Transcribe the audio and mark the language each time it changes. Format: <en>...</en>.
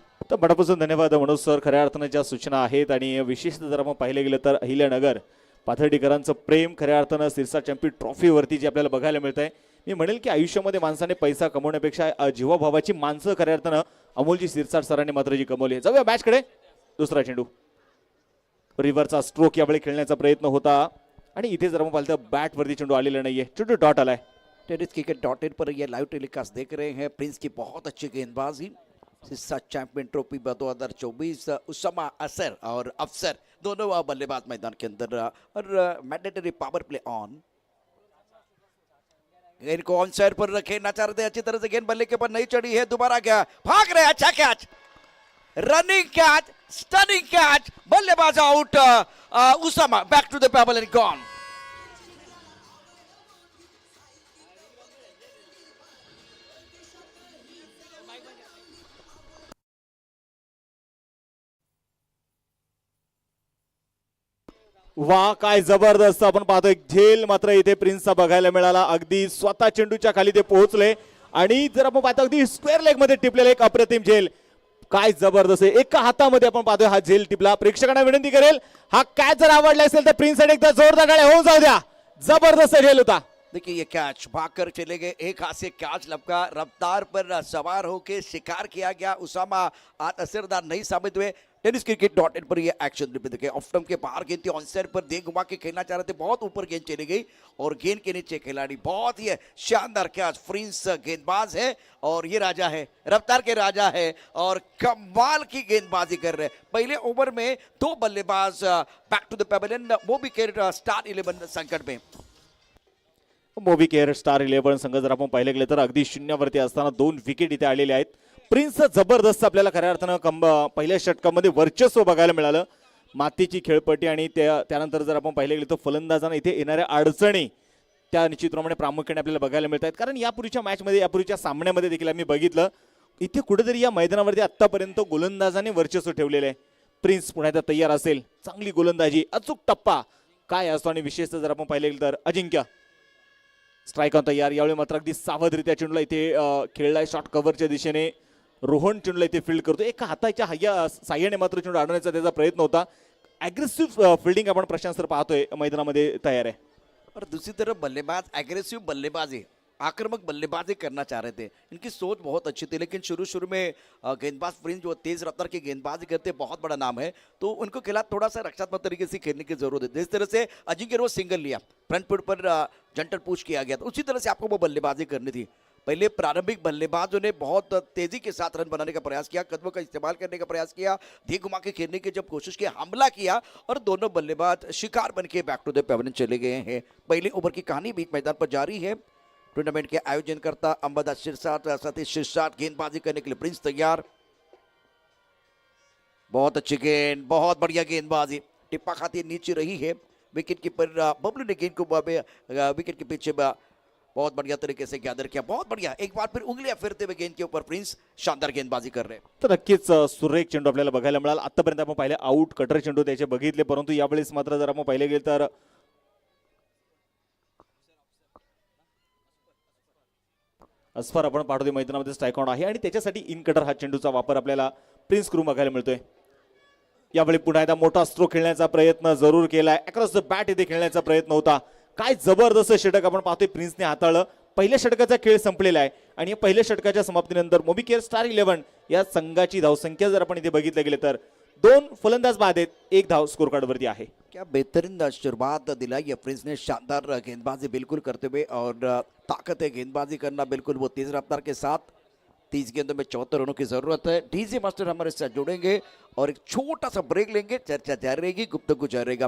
<mr>तर मनापासून धन्यवाद मनोज सर. खऱ्या अर्थानं ज्या सूचना आहेत आणि विशेषतः जर आपण पाहिलं गेलं तर अहिल्यानगर पाथर्डीकरांचं प्रेम खऱ्या अर्थानं सिरसा चॅम्पियन ट्रॉफीवरती जे आपल्याला बघायला मिळत आहे. मी म्हणेल की आयुष्यामध्ये माणसाने पैसा कमवण्यापेक्षा जीवाभावाची माणसं खऱ्या अर्थानं अमोलजी सिरसाट सरांनी मात्र जी कमवली. जाऊया मॅचकडे. दुसरा चेंडू, रिव्हरचा स्ट्रोक यावेळी खेळण्याचा प्रयत्न होता आणि इथे जर आपण पाहिलं तर बॅटवरती चेंडू आलेला नाहीये. चेंडू डॉट आलाय.</mr> <hi>टेनिस क्रिकेट .in पर ये लाइव टेलीकास्ट देख रहे हैं. प्रिंस की बहुत अच्छी गेंदबाजी. Sirsa champion trophy 2024. उस्मा असर और अफसर दोनों बल्लेबाज मैदान के अंदर और मैंडेटरी पावर प्ले ऑन. गेंद को ऑन साइड पर खेलना चाह रहे थे, अच्छी तरह से गेंद बल्ले के ऊपर नहीं चढ़ी है. दोबारा गया, भाग रहे, अच्छा catch, running catch, stunning catch, बल्लेबाज out.</hi> <en>उस्मा back to the pavilion and gone.</en> <mr>वा, काय जबरदस्त आपण पाहतोय. झेल मात्र इथे प्रिन्सचा बघायला मिळाला. अगदी स्वतः चेंडूच्या खाली ते पोहोचले आणि जर आपण पाहतो अगदी स्क्वेअर लेग मध्ये टिपलेला एक अप्रतिम झेल. काय जबरदस्त आहे. एका हातामध्ये आपण पाहतोय हा झेल टिपला. प्रेक्षकांना विनंती करेल, हा कॅच जर आवडला असेल तर प्रिन्स एकदा जोरदार टाळ्या होऊन जाऊ द्या. जबरदस्त झेल होता.</mr> <hi>देखिए ये कैच भागकर चले गए, एक हाथ से कैच लपका, रफ्तार पर सवार होके शिकार किया गया. उसामा आज असरदार नहीं साबित हुए. टेनिस क्रिकेट .in पर ये एक्शन देखिए. ऑफ स्टंप के बाहर गेंद थी, ऑन साइड पर दे घुमा के खेलना चाह रहे थे, बहुत ऊपर गेंद चली गई और गेंद के नीचे खिलाड़ी. बहुत ही शानदार कैच. प्रिंस गेंदबाज है और ये राजा है, रफ्तार के राजा है और कमाल की गेंदबाजी कर रहे हैं. पहले ओवर में 2 बल्लेबाज</hi> <en>Back to the pavilion.</en> <hi>वो भी स्टार 11 संकट में. मोबी केअर स्टार 11 संघ जर आपण पाहिले गेले तर अगदी शून्यावरती असताना 2 विकेट इथे आलेले आहेत. प्रिन्स जबरदस्त आपल्याला खऱ्या अर्थानं पहिल्या षटकामध्ये वर्चस्व बघायला मिळालं. मातीची खेळपट्टी आणि त्यानंतर जर आपण पाहिले गेले तर फलंदाजांना इथे येणाऱ्या अडचणी त्या निश्चितप्रमाणे प्रामुख्याने आपल्याला बघायला मिळत आहेत. कारण यापूर्वीच्या मॅचमध्ये, यापूर्वीच्या सामन्यामध्ये देखील आम्ही बघितलं इथे कुठेतरी या मैदानावरती आतापर्यंत गोलंदाजाने वर्चस्व ठेवलेलं आहे. प्रिन्स पुन्हा एकदा तयार असेल. चांगली गोलंदाजी, अचूक टप्पा काय असतो आणि विशेषतः जर आपण पाहिले गेलं तर अजिंक्य स्ट्राईक ऑन तयार. यावेळी मात्र अगदी सावधरित्या चेंडूला इथे खेळलाय. शॉर्ट कव्हरच्या दिशेने रोहन चेंडूला इथे फील्ड करतो. एका हाताच्या साह्याने मात्र चेंडू अडवण्याचा त्याचा प्रयत्न होता. अग्रेसिव्ह फिल्डिंग आपण प्रशांत सर पाहतोय मैदानामध्ये तयार आहे. और दूसरी तरफ बल्लेबाज एग्रेसिव बल्लेबाजी. आक्रामक बल्लेबाजी करना चाह रहे थे। इनकी सोच बहुत अच्छी थी, लेकिन शुरू शुरू में गेंदबाज प्रिंस जो तेज रफ्तार की गेंदबाजी करते बहुत बड़ा नाम है, तो उनको खिलाफ थोड़ा सा रक्षात्मक तरीके से खेलने की जरूरत है। जिस तरह से अजिंक्य रोज सिंगल लिया, फ्रंट फुट पर जंटर पुश किया गया, तो उसी तरह से आपको वो बल्लेबाजी करनी थी। पहले प्रारंभिक बल्लेबाजों ने बहुत तेजी के साथ रन बनाने का प्रयास किया, कदमों का इस्तेमाल करने का प्रयास किया, धी घुमा के खेलने की जब कोशिश की, हमला किया और दोनों बल्लेबाज शिकार बन के</hi> <en>back to the pavilion</en> <hi>चले गए हैं। पहले ओवर की कहानी बीच मैदान पर जारी है। टूर्नामेंट के आयोजनकर्ता अंबादास शिरसाट, सतीश शिरसाट गेंदबाजी करने के लिए प्रिंस तैयार। बहुत अच्छी गेंद, बहुत बढ़िया गेंदबाजी, टिप्पा खाती नीचे रही है। विकेट कीपर बबलू ने गेंद को विकेट के पीछे बहुत बढ़िया तरीके से गैदर किया, बहुत बढ़िया। एक बार फिर उंगलियां फिरते हुए गेंद के ऊपर प्रिंस शानदार गेंदबाजी कर रहे हैं।</hi> <mr>तर नक्कीच सुरेख चेंडू आपल्याला बघायला मिळाला। आतापर्यंत आपण पाहिले आउट कटर चेंडू त्याचे बघितले, परंतु यावेळेस मात्र जर आपण पाहिले गेले तर अस्फर आपण पाठवते मैदानामध्ये स्ट्राईक आउट आहे आणि त्याच्यासाठी इन कटर हा चेंडूचा वापर आपल्याला प्रिन्स कडून बघायला मिळतोय। यावेळी पुन्हा एकदा मोठा स्ट्रोक खेळण्याचा प्रयत्न जरूर केलाय, अक्रॉस द बॅट इथे खेळण्याचा प्रयत्न होता। काय जबरदस्त षटक आपण पाहतोय प्रिन्सने हाताळलं। पहिल्या षटकाचा खेळ संपलेला आहे आणि या पहिल्या षटकाच्या समाप्तीनंतर मोबिकेअर स्टार 11 या संघाची धावसंख्या जर आपण इथे बघितलं गेलं तर 2 फलंदाज बाद आहेत, 1 धाव स्कोर कार्ड वरती आहे।</mr> <hi>क्या बेहतरीन शुरुआत दिलाई है प्रिंस ने, शानदार गेंदबाजी बिल्कुल करते हुए, और ताकत है गेंदबाजी करना बिल्कुल वो तेज रफ्तार के साथ। 30 गेंदों में 74 रनों की जरूरत है। डीजे मास्टर हमारे साथ जुड़ेंगे और एक छोटा सा ब्रेक लेंगे, चर्चा जारी रहेगी, गुफ्तगू जारी रहेगा।</hi>